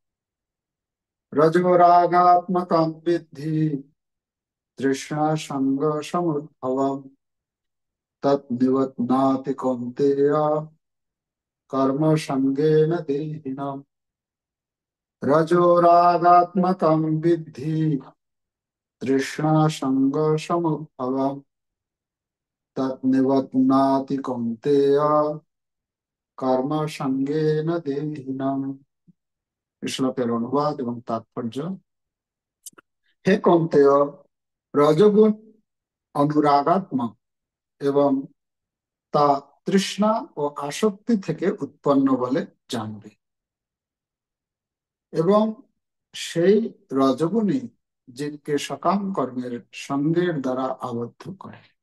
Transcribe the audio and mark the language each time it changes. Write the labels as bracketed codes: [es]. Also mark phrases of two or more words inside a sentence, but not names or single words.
[sa] रजोरागात्मकं विद्धि तृष्णासङ्गसमुद्भवम् तत् निबध्नाति कौन्तेय कर्मसङ्गेन देहिनाम्। रजोरागात्मकं विद्धि तृष्णासङ्गसमुद्भवम् तत् निबध्नाति कौन्तेय कर्मसङ्गेन देहिनाम्। [bn] শ্লোকের অনুবাদ এবং তাৎপর্য। হে কৌন্তেয়, রজোগুণ অনুরাগাত্মক এবং তা তৃষ্ণা ও আসক্তি থেকে উৎপন্ন বলে জানবে, এবং সেই রজগুণই জীবকে সকাম কর্মের সঙ্গের দ্বারা আবদ্ধ করে।